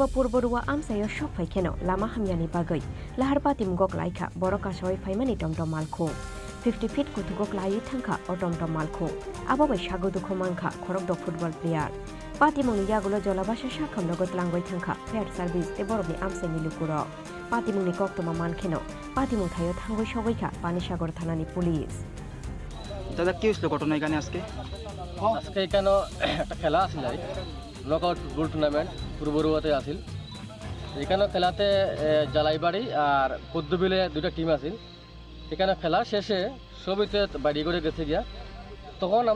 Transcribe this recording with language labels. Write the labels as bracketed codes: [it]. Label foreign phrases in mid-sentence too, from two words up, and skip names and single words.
[trp] Purborua Amsayo Shop Faikeno Lama Hamyani Bagai Laharpatim Gok Laika Boroka Shoi Faimani Tomtom Malkhung 50 feet kuthugok layi thangkha otomtom malkhung ababai shagodu khomankha khorokdok [en] football player [trp] patimungni yagulo jolabasha shakham logot langgoi thangkha [en] fair service [trp] te borobni amsaini lukuro patimungni koktoma mankheno patimung thayo thangoi sogoikha Panisagar thanani police [bn] দাদা কি হয়েছিল ঘটনা এখানে আজকে আজকে এখানে একটা খেলা আছিল নকআউট ফুটবল টুর্নামেন্ট পূর্বরুয়াতে আছিল এখানে খেলাতে জালাইবাড়ি আর পদ্মবিলে দুইটা টিম আছিল এখানে খেলা শেষে সবিতে বাড়ি করে গেছে গিয়া তখন আমরা